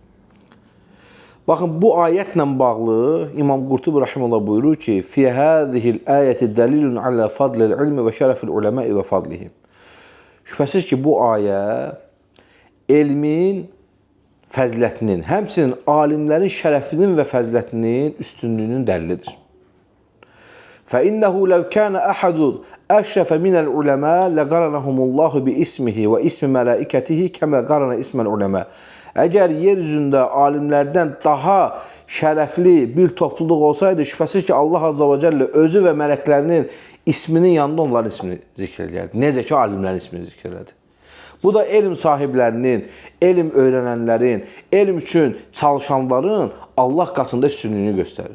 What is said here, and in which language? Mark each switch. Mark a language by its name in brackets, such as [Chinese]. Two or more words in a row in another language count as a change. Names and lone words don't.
[Azerbaijani] Baxın, bu ayətlə bağlı İmam Qurtubi rahimehullah buyurur ki, [Arabic] في هذه الآية دليل على فضل العلم وشرف العلماء وفضلهم. [Azerbaijani] Şübhəsiz ki, bu ayə elmin fəzilətinin, həmçinin alimlərin şərəfinin və fəzilətinin üstünlüyünün dəlilidir. [Arabic] فَإِنَّهُ لَوْ كَانَ أَحَدٌ أَشْرَفَ مِنَ الْعُلَمَاءِ لَقَرَنَهُمُ اللّٰهُ بِإِسْمِهِ وَإِسْمِ مَلَائِكَتِهِ كَمَا قَرَنَ إِسْمَ الْعُلَمَاءِ. [Azerbaijani] Əgər yeryüzündə alimlərdən daha şərəfli bir topluluq olsaydı, şübhəsiz ki, Allah [Arabic] عز وجل [Azerbaijani] özü və mələklərinin isminin yanında onların ismini zikr edərdi. Necə ki, alimlərin ismini zikr edərdi. Bu da elm sahiblərinin, elm öyrənənlərin, elm üçün çalışanların Allah qatında üstünlüyünü göstərir.